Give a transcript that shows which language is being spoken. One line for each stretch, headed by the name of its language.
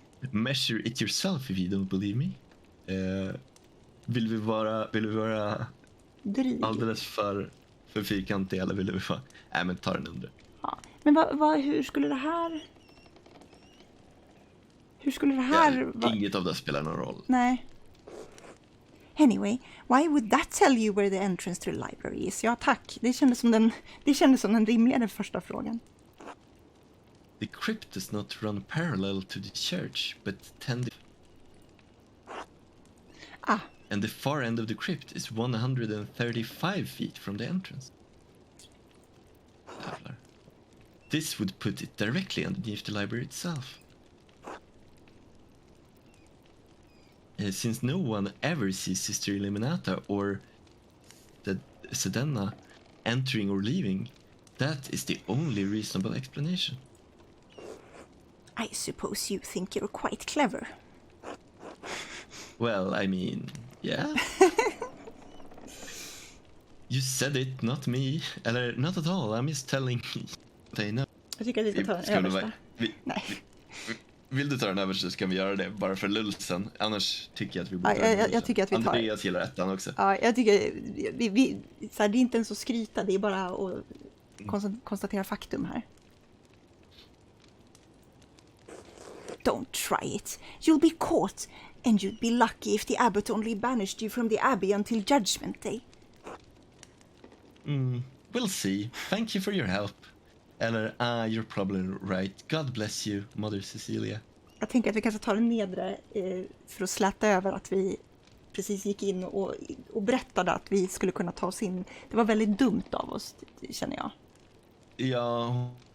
English: Measure it yourself if you don't believe me.
Swedish: Vill vi vara Dryg. alldeles för fyrkantiga eller vill vi vara... Nej, men ta den under. Ja. Men hur skulle det här... Hur skulle det här... Inget av det spelar någon roll. Nej.
English: Anyway, why would that tell you where the entrance to the library is?
Swedish: Ja, tack. Det kändes som den rimligare första frågan.
English: The crypt does not run parallel to the church, but tend... And the far end of the crypt is 135 feet from the entrance. Jävlar. This would put it directly underneath the library itself. Since no one ever sees Sister Illuminata or the Sedena entering or leaving, that is the only reasonable explanation. I suppose you think you're quite clever. Well, I mean, yeah. You said it, not me. Eller, not at all. I'm just telling what I know.
Swedish: Jag tycker att vi ska ta den översta. Nej. Vill du ta den översta så kan vi göra det, bara för lulsen. Annars tycker jag att vi borde jag tycker att vi tar... Andreas gillar ettan också. Ja, jag tycker... Så här, det är inte ens att skryta, det är bara att konstatera faktum här.
English: Don't try it. You'll be caught, and you'd be lucky if the abbot only banished you from the abbey until judgment day. We'll see. Thank you for your help. Eller, you're probably right. God bless you, Mother Cecilia.
Swedish: Jag tänker att vi kanske tar den nedre för att släta över att vi precis gick in och berättade att vi skulle kunna ta oss in. Det var väldigt dumt av oss, känner jag. Ja.